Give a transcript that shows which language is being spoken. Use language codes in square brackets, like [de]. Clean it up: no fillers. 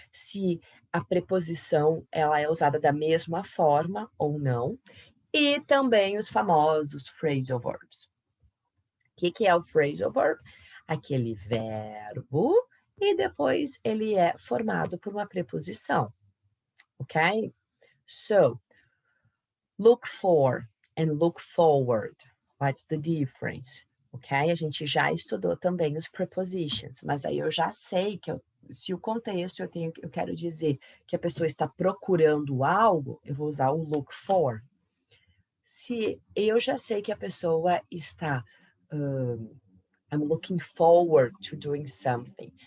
[pt] Se a preposição ela é usada da mesma forma ou não. E também os famosos phrasal verbs. O que é o phrasal verb? Aquele verbo e depois ele é formado por uma preposição, ok? [en] So, look for and look forward. What's the difference? Ok? [pt] A gente já estudou também os prepositions, mas aí eu já sei que se o contexto eu quero dizer que a pessoa está procurando algo, eu vou usar o look for. Se eu já sei que a pessoa está [en] I'm looking forward to doing something.